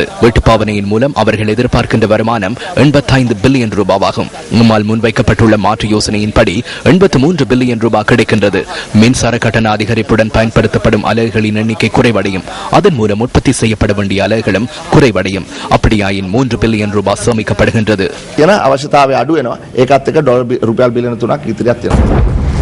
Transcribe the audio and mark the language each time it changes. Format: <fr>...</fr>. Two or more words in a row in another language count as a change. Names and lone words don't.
<ta>வீட்டுப்பாவனையின் மூலம் அவர்கள் எதிர்பார்க்கின்ற வருமானம் 85 பில்லியன் ரூபாவாகும். நம்மால் முன்வைக்கப்பட்டுள்ள மாற்று யோசனையின்படி 83 பில்லியன் ரூபாய் கிடைக்கின்றது. மின்சார கட்டண அதிகரிப்புடன் பயன்படுத்தப்படும் அலகுகளின் எண்ணிக்கை குறைவடையும். அதன் மூலம் உற்பத்தி செய்யப்பட வேண்டிய அலகுகளும் குறைவடையும். அப்படியாயின் 3 பில்லியன் ரூபாய் சேமிக்கப்படுகின்றது.</ta> <si>අවශ්‍යතාවය අඩු වෙනවා. ඒකත් එක්ක ඩොලර් රුපියල් බිලියන 3ක් ඉතිරියක් තියෙනවා.</si>